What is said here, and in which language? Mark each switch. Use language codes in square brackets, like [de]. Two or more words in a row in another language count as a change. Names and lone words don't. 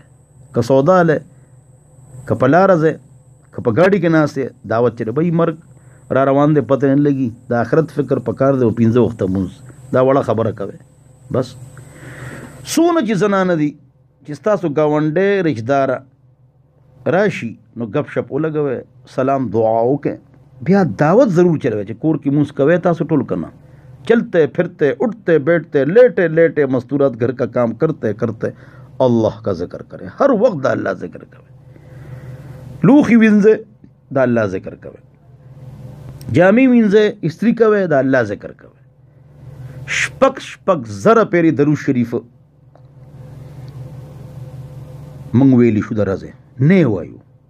[ps] که سودا له که په لاره ځې که په ګاډي کې ناست یې دعوت چې بھئی مرګ را روان دی پته نه لګي، د آخرت فکر پکار دی او 15 وخته مونځ، دا وړه خبره کوي. بس څونه چې زنانه دي چې ستاسو ګاونډی رشتهداره راشي نو گپ شپ ولګوئ، سلام دعا وکړئ، بیا دعوت ضرور چلوئ چې کور کې مونځ کوئ تاسو ټول کنه. [ur] چلتے پھرتے اٹھتے بیٹھتے لیٹے لیٹے مستورات گھر کا کام کرتے کرتے اللہ کا ذکر کرے، ہر وقت دا اللہ ذکر کرے. [ps] لوخی وینځه دا الله ذکر کوي، جامې وینځه استری کوي دا الله ذکر کوي. شپږ زره پیری درود شریف مونږ ویلی شو درځه نه وایو.